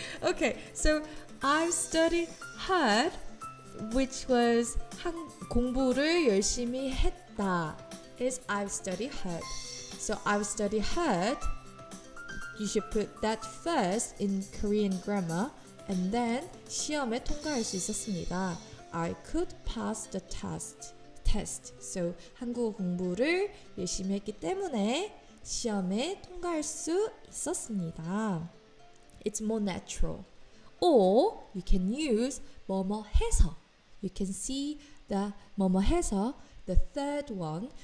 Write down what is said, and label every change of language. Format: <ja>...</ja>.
<en>Okay, so I studied hard, which was</en> <ko>공부를 열심히 했다.</ko> <en>Is I've studied hard. So I've studied hard. You should put that first in Korean grammar, and then</en> <ko>시험에 통과할 수 있었습니다.</ko> <en>I could pass the test.</en> <ko>So 한국어 공부를 열심히 했기 때문에 시험에 통과할 수 있었습니다.</ko> <en>It's more natural. Or you can use 뭐뭐 해서. You can see the 뭐뭐 해서, the third one.</en>